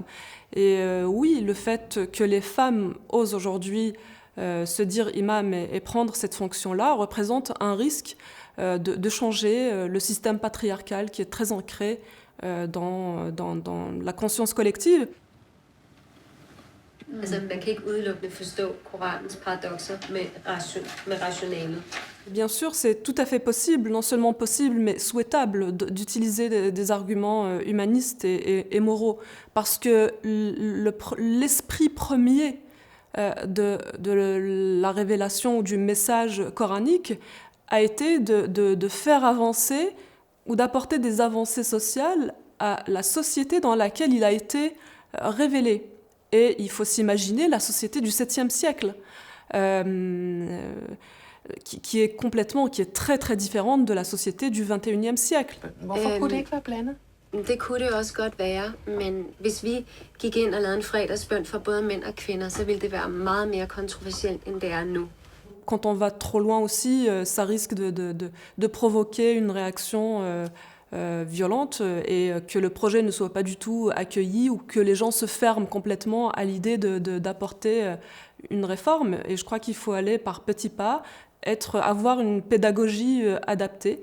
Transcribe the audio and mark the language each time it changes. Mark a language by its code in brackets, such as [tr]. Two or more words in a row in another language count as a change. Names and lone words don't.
[fr] Et oui, le fait que les femmes osent aujourd'hui se dire imam et prendre cette fonction-là représente un risque de changer le système patriarcal qui est très ancré dans la conscience collective. [da] Altså, man kan ikke udelukkende forstå Koranens paradokser med rationalet. [fr] Bien sûr, c'est tout à fait possible, non seulement possible, mais souhaitable d'utiliser des arguments humanistes et moraux, parce que l'esprit premier de la révélation ou du message coranique a été de faire avancer ou d'apporter des avancées sociales à la société dans laquelle il a été révélé. Et il faut s'imaginer la société du 7e siècle, qui est très très différente de la société du 21e siècle. [da] Hvorfor kunne det ikke være blandet? Det kunne det også godt være, men hvis vi gik ind og lavede en fredagsbøn for både mænd og kvinder, så ville det være meget mere kontroversielt, end det er nu. [fr] Quand on va trop loin aussi, ça risque de provoquer une réaction violente et que le projet ne soit pas du tout accueilli ou que les gens se ferment complètement à l'idée d'apporter une réforme. Et je crois qu'il faut aller par petits pas, avoir une pédagogie adaptée.